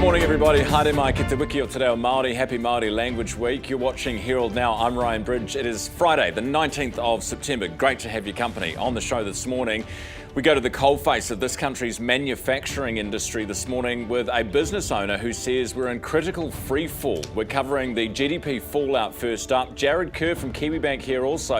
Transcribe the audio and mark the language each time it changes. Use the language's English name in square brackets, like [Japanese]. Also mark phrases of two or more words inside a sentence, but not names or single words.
[English] everybody, [Māori] haere mai ki te wiki o te reo Māori. [English] Happy Māori Language Week. You're watching Herald Now. I'm Ryan Bridge. It is Friday, the 19th of September. Great to have your company. On the show this morning, we go to the coalface of this country's manufacturing industry this morning with a business owner who says we're in critical free fall. We're covering the GDP fallout first up. Jared Kerr from Kiwibank here also.